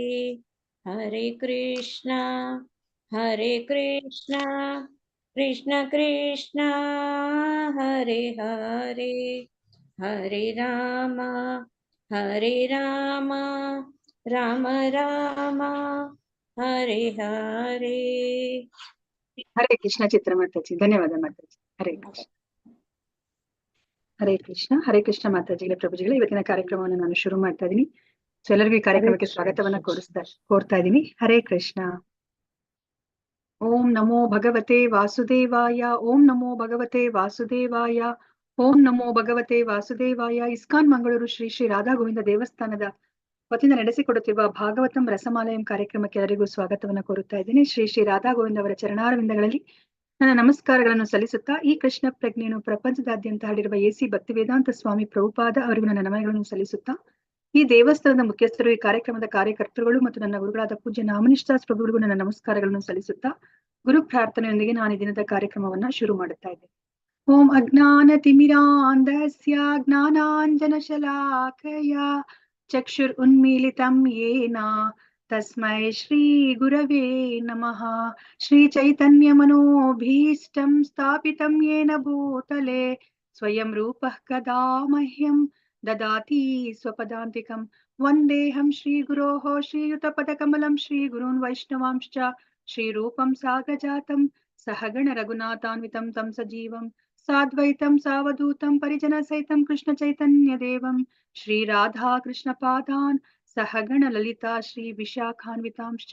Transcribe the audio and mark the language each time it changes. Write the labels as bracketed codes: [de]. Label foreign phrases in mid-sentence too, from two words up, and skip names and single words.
[sa] हरे कृष्णा कृष्ण कृष्ण हरे हरे हरे राम राम राम हरे हरे। हरे कृष्ण चित्र माताजी, [kn] ಧನ್ಯವಾದ ಮಾತಾಜಿ. ಹರೇ ಕೃಷ್ಣ. ಹರೇ ಕೃಷ್ಣ ಮಾತಾಜಿಗಳ ಪ್ರಭುಜಿಗಳ ಇವತ್ತಿನ ಕಾರ್ಯಕ್ರಮವನ್ನು ನಾನು ಶುರು ಮಾಡ್ತಾ ಇದ್ದೀನಿ. ಸೊ ಎಲ್ಲರಿಗೂ ಈ ಕಾರ್ಯಕ್ರಮಕ್ಕೆ ಸ್ವಾಗತವನ್ನ ಕೋರ್ತಾ ಇದ್ದೀನಿ. ಹರೇ ಕೃಷ್ಣ. [sa] ಓಂ ನಮೋ ಭಗವತೆ ವಾಸುದೇವಾಯ, ಓಂ ನಮೋ ಭಗವತೆ ವಾಸುದೇವಾಯ, ಓಂ ನಮೋ ಭಗವತೆ ವಾಸುದೇವಾಯ. [kn] ಇಸ್ಕಾನ್ ಮಂಗಳೂರು ಶ್ರೀ ಶ್ರೀ ರಾಧಾ ಗೋವಿಂದ ದೇವಸ್ಥಾನದ ವತಿಯಿಂದ ನಡೆಸಿಕೊಡುತ್ತಿರುವ ಭಾಗವತಂ ರಸಮಾಲಯಂ ಕಾರ್ಯಕ್ರಮಕ್ಕೆ ಎಲ್ಲರಿಗೂ ಸ್ವಾಗತವನ್ನ ಕೋರುತ್ತಾ ಇದ್ದೀನಿ. ಶ್ರೀ ಶ್ರೀ ರಾಧಾ ಗೋವಿಂದ ಅವರ ಚರಣಾರವಿಂದಗಳಲ್ಲಿ ನನ್ನ ನಮಸ್ಕಾರಗಳನ್ನು ಸಲ್ಲಿಸುತ್ತಾ ಈ ಕೃಷ್ಣ ಪ್ರಜ್ಞೆಯನ್ನು ಪ್ರಪಂಚದಾದ್ಯಂತ ಹರಡಿರುವ ಎಸಿ ಭಕ್ತಿ ವೇದಾಂತ ಸ್ವಾಮಿ ಪ್ರಭುಪಾದ ಅವರಿಗೂ ನನ್ನ ನಮನಗಳನ್ನು ಸಲ್ಲಿಸುತ್ತಾ, ಈ ದೇವಸ್ಥಾನದ ಮುಖ್ಯಸ್ಥರು, ಈ ಕಾರ್ಯಕ್ರಮದ ಕಾರ್ಯಕರ್ತರುಗಳು ಮತ್ತು ನನ್ನ ಗುರುಗಳಾದ ಪೂಜ್ಯ ನಾಮನಿಷ್ಠಾಸ್ ಪ್ರಭುಗಳಿಗೂ ನನ್ನ ನಮಸ್ಕಾರಗಳನ್ನು ಸಲ್ಲಿಸುತ್ತಾ ಗುರು ಪ್ರಾರ್ಥನೆಯೊಂದಿಗೆ ನಾನು ಈ ದಿನದ ಕಾರ್ಯಕ್ರಮವನ್ನ ಶುರು ಮಾಡುತ್ತಾ ಇದ್ದೇನೆ. [sa] ಓಂ ಅಜ್ಞಾನ ತಿಮಿರಾಂಧಸ್ಯ ಜ್ಞಾನಾಂಜನ ಶಲಾಕಯ ಚಕ್ಷುರ್ ಉನ್ಮೀಲಿತಂ ಯೇನ ತಸ್ಮೈ ಶ್ರೀ ಗುರವೇ ನಮಃ. ಶ್ರೀ ಚೈತನ್ಯ ಮನೋಭೀಷ್ಟಂ ಸ್ಥಾಪಿತಂ ಯೇನ ಭೂತಲೆ ಸ್ವಯಂ ರೂಪಃ ಕದಾ ಮಹ್ಯಂ ದದಾತಿ ಸ್ವಪದಾಂತಿಕಂ. ವಂದೇಹಂ ಶ್ರೀ ಗುರೋಃ ಶ್ರೀಯುತ ಪದಕಮಲಂ ಶ್ರೀ ಗುರೂನ್ ವೈಷ್ಣವಾಂಶ್ಚ ಶ್ರೀ ರೂಪಂ ಸಾಗಜಾತಂ ಸಹಗಣ ರಘುನಾಥಾನ್ವಿತಂ ತಂ ಸಜೀವಂ ಸಾದ್ವೈತಂ ಸಾವಧೂತಂ ಪರಿಜನ ಸಹಿತಂ ಕೃಷ್ಣ ಚೈತನ್ಯ ದೇವಂ ಶ್ರೀ ರಾಧಾ ಕೃಷ್ಣ ಪಾದಾನ್ ಸಹಗಣ ಲಲಿತಾ ಶ್ರೀ ವಿಶಾಖಾನ್ವಿತಾಂಶ್ಚ.